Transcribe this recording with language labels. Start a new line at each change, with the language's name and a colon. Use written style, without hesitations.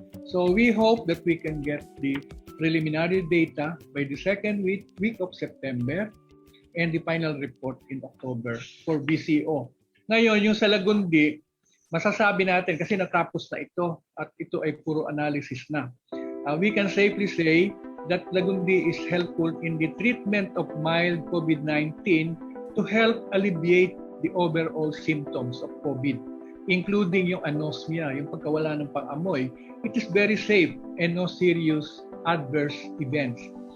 English: So, we hope that we can get the preliminary data by the second week of September and the final report in October for BCO.
Filipino: Ngayon, yung sa Lagundi, masasabi natin kasi natapos na ito at ito ay puro analysis na.
English: We can safely say that Lagundi is helpful in the treatment of mild COVID-19 to help alleviate the overall symptoms of COVID, including yung anosmia,
Filipino: yung pagkawala ng pang-amoy.
English: It is very safe and no serious adverse events.